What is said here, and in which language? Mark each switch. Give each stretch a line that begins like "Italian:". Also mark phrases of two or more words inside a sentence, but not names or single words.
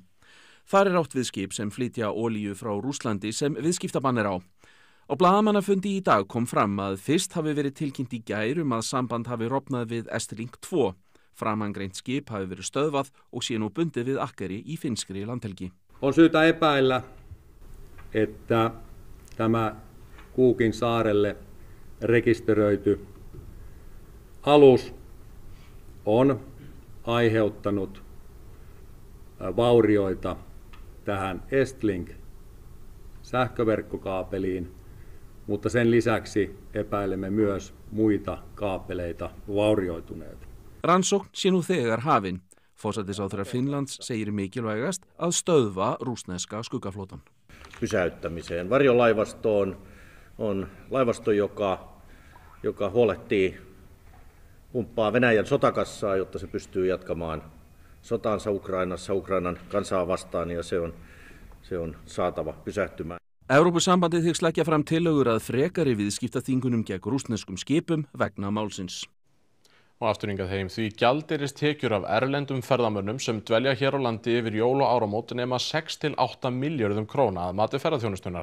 Icelandic: Þar átt við skip sem flytja olíu frá Rússlandi sem viðskiptabann á. Á blaðamannafundi í dag kom fram að fyrst hafi verið tilkynnt í gær að samband hafi rofnað við Estlink 2. Framangreint skip hafi verið stöðvað og sé nú bundið við akkeri í finnskri landhelgi.
Finnish: On syytä epäillä, että tämä Cookin saarelle rekisteröity alus on aiheuttanut vaurioita tähän Estlink sähköverkkokaapeliin, mutta sen lisäksi epäilemme myös muita kaapeleita vaurioituneet.
Icelandic: Rannsókn sé nú þegar hafin. Forsætisráðherra Finnlands segir mikilvægast að stöðva rússneska skuggaflotan.
Finnish: Pysäyttämiseen. Varjolaivasto on laivasto, joka huolehtii pumppaa Venäjän sotakassaa, jotta se pystyy jatkamaan sotaansa Ukrainassa Ukrainan kansaa vastaan ja se on saatava pysähtymään.
Icelandic: Evrópusambandið hyggst leggja fram tillögur að frekari viðskiptaþvingunum gegn rússneskum skipum vegna málsins. Og afturhingað heim því gjaldeyristekjur af erlendum ferðamönnum sem dvelja hér á landi yfir jól og áramót nema 6 til 8 milljörðum króna að mati ferðaþjónustunnar.